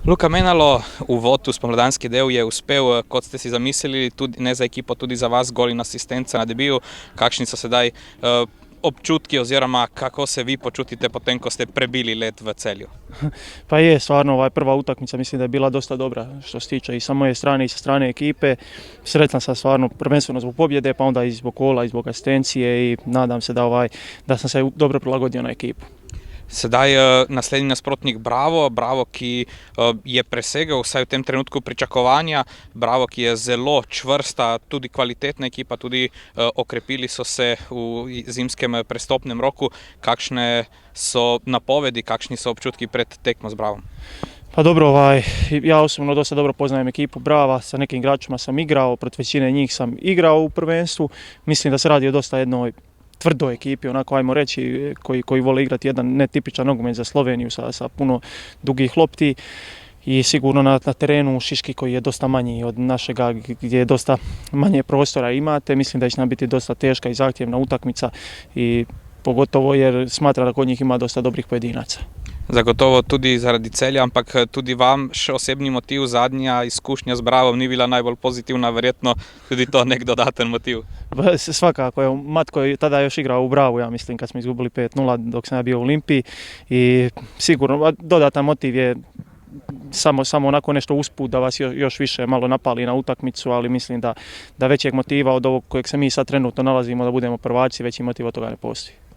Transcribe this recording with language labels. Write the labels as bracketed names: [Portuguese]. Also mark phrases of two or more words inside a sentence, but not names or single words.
[Slovenian] Luka Menalo v uvodu v spomladanski del je uspel, kot ste si zamislili, tudi ne za ekipo, tudi za vas, gol in asistenca na debiju. Kakšni so sedaj občutki oziroma kako se vi počutite potem, ko ste prebili led v Celju? [Croatian] Pa je, stvarno prva utakmica mislim da je bila dosta dobra što se tiče i sa moje strane i sa strane ekipe. Sretan sam stvarno prvenstveno zbog pobjede, pa onda i zbog gola i zbog asistencije i nadam se da sam se dobro prilagodio na ekipu. [Slovenian] Sedaj naslednji nasprotnik Bravo, ki je presegel vsaj v tem trenutku pričakovanja, Bravo, ki je zelo čvrsta, tudi kvalitetna ekipa, tudi okrepili so se v zimskem prestopnem roku. Kakšne so napovedi, kakšni so občutki pred tekmo z Bravom? [Croatian] Pa dobro, ja osobno dosta dobro poznajem ekipu Brava, sa nekim igračima sam igrao, protiv većine njih sam igrao u prvenstvu. Mislim da se radi o dosta jednoj tvrdoj ekipi, onako ajmo reći, koji vole igrati jedan netipičan nogomet za Sloveniju sa puno dugih lopti i sigurno na terenu Šiški koji je dosta manji od našega, gdje je dosta manje prostora imate. Mislim da će nam biti dosta teška i zahtjevna utakmica i pogotovo jer smatra da kod njih ima dosta dobrih pojedinaca. [Slovenian] Zagotovo tudi zaradi Celja, ampak tudi vam še osebni motiv, zadnja izkušnja z Bravom ni bila najbolj pozitivna, verjetno tudi to nek dodaten motiv. [Croatian] Svakako, evo, Matko je tada još igrao u Bravu, ja mislim, kad smo izgubili 5-0 dok sam ja bio u Olimpiji i sigurno dodatan motiv je samo onako nešto usput da vas još više malo napali na utakmicu, ali mislim da većeg motiva od ovog kojeg se mi sad trenutno nalazimo da budemo prvaci, veći motiv od toga ne postoji.